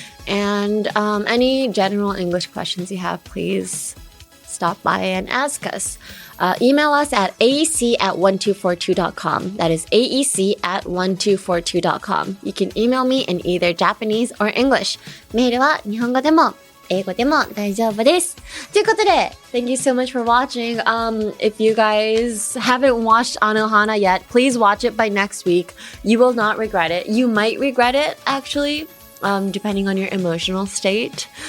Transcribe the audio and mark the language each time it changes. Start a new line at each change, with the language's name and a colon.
English: And any general English questions you have, please stop by and ask us. Email us at aec@1242.com. That is aec@1242.com. You can email me in either Japanese or English.
Japanese: メールは日本語でも英語でも大丈夫です。ということで、
English: thank you so much for watching. If you guys haven't watched Anohana yet, please watch it by next week. You will not regret it. You might regret it, actually, depending on your emotional state.